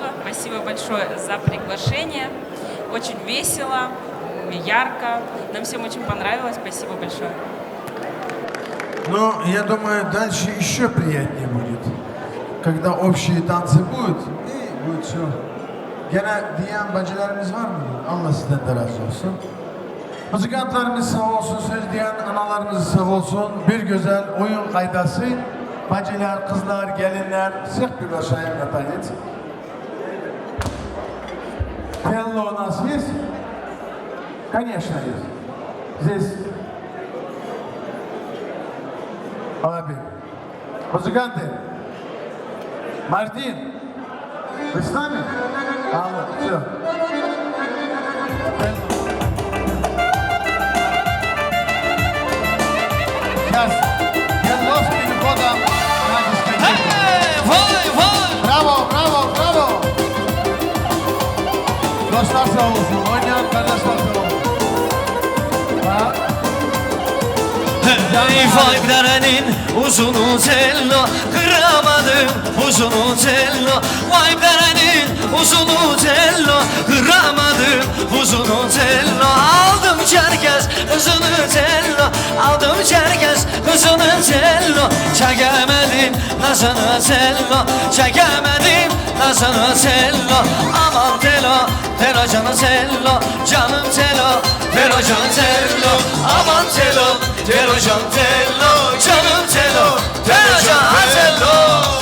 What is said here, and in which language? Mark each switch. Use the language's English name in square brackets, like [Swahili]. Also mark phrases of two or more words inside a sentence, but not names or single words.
[Russian] Спасибо большое за приглашение. Очень весело, ярко. Нам всем очень понравилось. Спасибо большое. Но я думаю, дальше еще приятнее будет. Когда общие танцы будут, и будет все. [Turkish] Gene diyen bacılarımız var mı? Allah sizden de razı olsun. Müzikantlarımız sağ olsun, söz diyen analarımız sağ olsun. Bir güzel oyun kaydası. Bacılar, kızlar, gelinler, sık bir aşağıya katayız. [Russian] Hello, у нас есть? Конечно, есть. Здесь. Abi. Музыканты. Мартин. Вы с нами? Алло, все. Сейчас Герлос переходом на дискотеку. Браво, браво, браво! [Turkish] Dostlar sağ olsun, oynayan kardeşler sağ olsun. Hey, faiklerenin uzun uzello kıramadım. uzunu cello Vay derenin uzunu cello Kıramadım uzunu cello Aldım çerkez uzunu cello Aldım çerkez uzunu cello Çekemedim nazını cello Çekemedim nazını cello Aman telo telo canım cello Canım telo telo canım cello Aman telo telo canım cello Canım telo telo canım cello